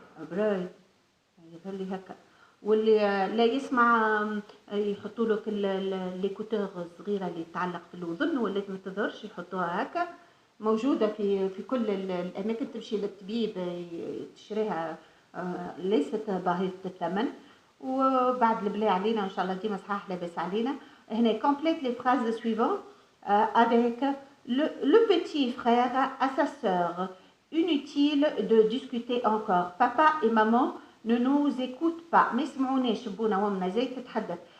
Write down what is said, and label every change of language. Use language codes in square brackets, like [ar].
[ar] براي يظل هكا، واللي لا يسمع يحطوا له ليكوتور صغيره اللي تعلق في الاذن ولا ما تظهرش يحطوها هكا، موجوده في كل الاماكن. تمشي للطبيب تشريها ليست باهظة الثمن. وبعد البلا علينا إن شاء الله ديما صحاح لاباس علينا. [fr] هنا complète les phrases suivantes avec le petit frère à sa sœur. Inutile de discuter encore. Papa et maman ne nous écoutent pas. [ar] ما يسمعوناش بونا وامنا زي تتحدث.